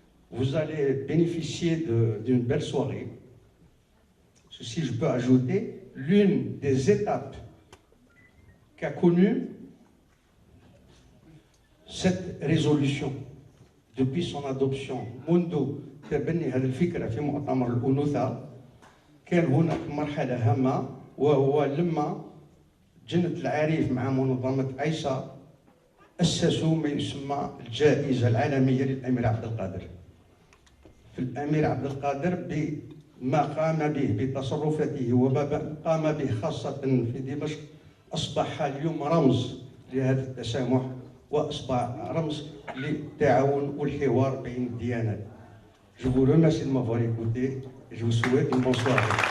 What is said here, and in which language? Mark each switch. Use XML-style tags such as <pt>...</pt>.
<fr>Vous allez bénéficier d'une belle soirée. Si je peux ajouter, l'une des étapes qu'a connue cette résolution depuis son adoption,</fr> <ar>منذ تبني هذه الفكرة في مؤتمر الأنوثة كان هناك مرحلة هامة، وهو لما جنة العريف مع منظمة عيسى أسسوا ما يسمى الجائزة العالمية للأمير عبد القادر. في الأمير عبد القادر بما قام به بتصرفاته وما قام به خاصة في دمشق أصبح اليوم رمز لهذا التسامح، وأصبح رمز للتعاون والحوار بين الديانات.</ar> <fr>Je vous remercie de m'avoir écouté et je vous souhaite une bonne soirée.</fr>